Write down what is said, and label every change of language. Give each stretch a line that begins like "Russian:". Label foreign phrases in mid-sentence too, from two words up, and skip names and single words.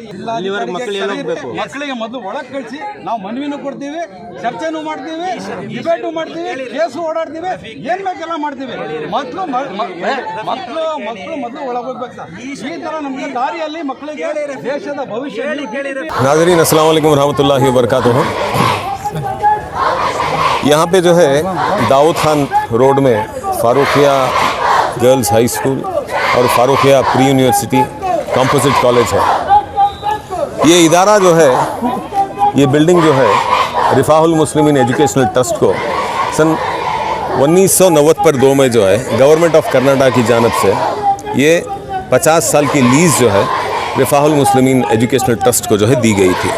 Kannada: ಮಕ್ಕಳಿಗೆ ಮೊದಲು ಒಳಗೆ ಕಳಿಸಿ, ನಾವು ಮನವಿನೂ ಕೊಡ್ತೀವಿ, ಚರ್ಚೆನೂ ಮಾಡ್ತೀವಿ, ಡಿಬೇಟು ಮಾಡ್ತೀವಿ, ಕೇಸು ಓಡಾಡ್ತೀವಿ, ಏನ್ ಬೇಕೆಲ್ಲ ಮಾಡ್ತೀವಿ. ಮಕ್ಕಳು ಮೊದಲು ಒಳಗೆ ಹೋಗ್ಬೇಕು ಸರ್. ಈ ತರ ನಮಗೆ ದಾರಿಯಲ್ಲಿ ಮಕ್ಕಳಿಗೆ ದೇಶದ ಭವಿಷ್ಯ.
Arabic: नाज़रीन السلام عليكم رحمة الله وبركاته.
Urdu: یہاں پہ جو ہے داؤد خان روڈ میں فاروقیہ گرلز ہائی اسکول اور فاروقیہ پری یونیورسٹی کمپوزٹ کالج ہے. یہ ادارہ جو ہے، یہ بلڈنگ جو ہے رفاہ المسلمین ایجوکیشنل ٹرسٹ کو سن 1990 پر 2 میں جو ہے گورنمنٹ آف کرناٹک کی جانب سے یہ 50 سال کی لیز جو ہے رفاہ المسلمین ایجوکیشنل ٹرسٹ کو جو ہے دی گئی تھی.